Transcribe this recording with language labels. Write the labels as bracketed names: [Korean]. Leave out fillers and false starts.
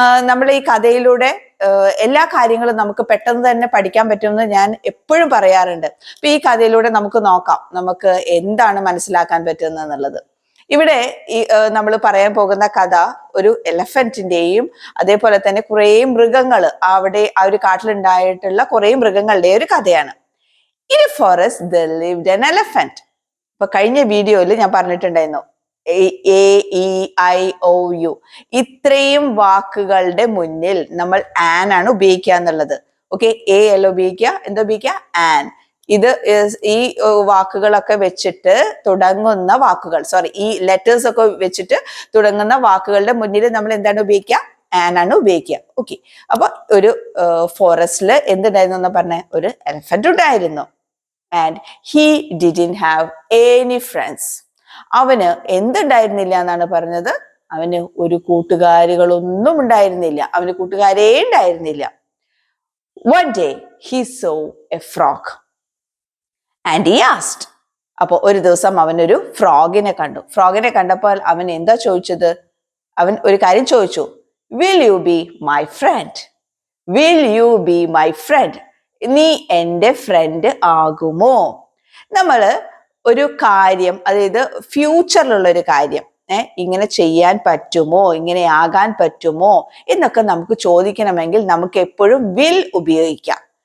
[Malayalam] നമ്മൾ ഈ കഥയിലൂടെ എല്ലാ കാര്യങ്ങളും നമുക്ക് പെട്ടെന്ന് തന്നെ പഠിക്കാൻ പറ്റുമെന്ന് ഞാൻ എപ്പോഴും പറയാറുണ്ട്. അപ്പൊ ഈ കഥയിലൂടെ നമുക്ക് നോക്കാം നമുക്ക് എന്താണ് മനസ്സിലാക്കാൻ പറ്റുന്നത് എന്നുള്ളത്. ഇവിടെ ഈ നമ്മൾ പറയാൻ പോകുന്ന കഥ ഒരു എലഫന്റിന്റെയും അതേപോലെ തന്നെ കുറെ മൃഗങ്ങൾ അവിടെ ആ ഒരു കാട്ടിലുണ്ടായിട്ടുള്ള കുറെ മൃഗങ്ങളുടെ ഒരു കഥയാണ്. [English] In a forest there lived an elephant. [Malayalam] ഇപ്പൊ കഴിഞ്ഞ വീഡിയോയിൽ ഞാൻ പറഞ്ഞിട്ടുണ്ടായിരുന്നു AEIOU ഇത്രയും വാക്കുകളുടെ മുന്നിൽ നമ്മൾ ആൻ ആണ് ഉപയോഗിക്കുക എന്നുള്ളത്. ഓക്കെ, എ അല്ല ഉപയോഗിക്കുക, എന്താ ഉപയോഗിക്കുക? ആൻ. ഇത് ഈ വാക്കുകളൊക്കെ വെച്ചിട്ട് തുടങ്ങുന്ന വാക്കുകൾ, സോറി, ഈ ലെറ്റേഴ്സ് ഒക്കെ വെച്ചിട്ട് തുടങ്ങുന്ന വാക്കുകളുടെ മുന്നിൽ നമ്മൾ എന്താണ് ഉപയോഗിക്കുക? ആൻ ആണ് ഉപയോഗിക്കുക. ഓക്കെ, അപ്പൊ ഒരു ഫോറസ്റ്റില് എന്തുണ്ടായിരുന്നു എന്ന് പറഞ്ഞ ഒരു എലഫന്റ് ഉണ്ടായിരുന്നു. [English] And he didn't have any friends. [Malayalam] അവന് എന്തുണ്ടായിരുന്നില്ല എന്നാണ് പറഞ്ഞത്? അവന് ഒരു കൂട്ടുകാരികളൊന്നും ഉണ്ടായിരുന്നില്ല. അവന് കൂട്ടുകാരേ ഉണ്ടായിരുന്നില്ല. [English] One day he saw a frog and he asked. [Malayalam] അപ്പൊ ഒരു ദിവസം അവനൊരു ഫ്രോഗിനെ കണ്ടു. ഫ്രോഗിനെ കണ്ടപ്പോൾ അവൻ എന്താ ചോദിച്ചത്? അവൻ ഒരു കാര്യം ചോദിച്ചു. [English] Will you be my friend? Will you be my friend? [Malayalam] നീ എൻ്റെ ഫ്രണ്ട് ആകുമോ? നമ്മള് ഒരു കാര്യം, അതായത് ഫ്യൂച്ചറിലുള്ള ഒരു കാര്യം, ഇങ്ങനെ ചെയ്യാൻ പറ്റുമോ, ഇങ്ങനെ ആകാൻ പറ്റുമോ എന്നൊക്കെ നമുക്ക് ചോദിക്കണമെങ്കിൽ നമുക്ക് എപ്പോഴും വിൽ ഉപയോഗിക്കാം.